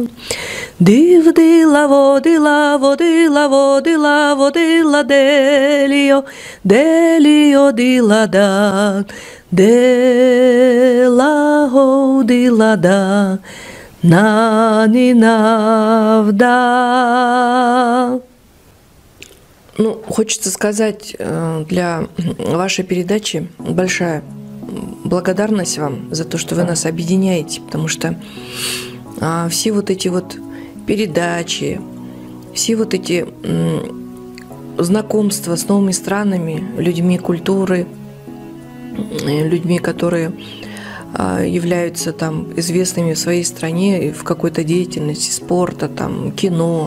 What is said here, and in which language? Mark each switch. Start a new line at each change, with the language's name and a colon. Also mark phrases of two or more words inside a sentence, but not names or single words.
Russian: Дивдила, водила, водила, водила, водила, делио, делио, дила, да, дела, водила, да, нани навда. Ну, хочется сказать для вашей передачи большая благодарность вам за то, что вы нас объединяете, потому что все вот эти вот передачи, все вот эти знакомства с новыми странами, людьми культуры, людьми, которые являются там известными в своей стране в какой-то деятельности, спорта, там, кино.